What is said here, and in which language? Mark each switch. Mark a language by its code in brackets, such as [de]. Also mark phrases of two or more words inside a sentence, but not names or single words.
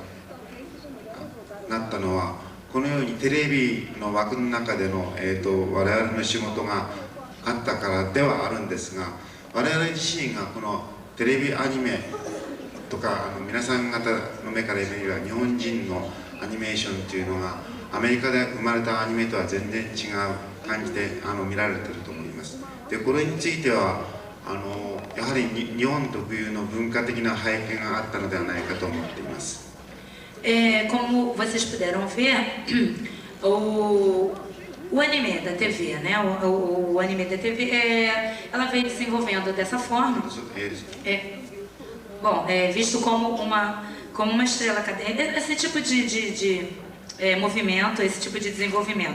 [ja] ったのは、このようにテレビの枠の中での、我々の仕事があったからではあるんですが、我々自身がこのテレビアニメとか皆さん方の目から見れば日本人のアニメーションというのがアメリカで生まれたアニメとは全然違う感じで見られていると思います。でこれについてはやはり日本特有の文化的な背景があったのではないかと思っています。 [pt] Como vocês puderam ver, o anime da TV, né? O anime da TV, ela veio desenvolvendo dessa forma. Bom, visto como uma estrela acadêmica, esse tipo de movimento, esse tipo de desenvolvimento.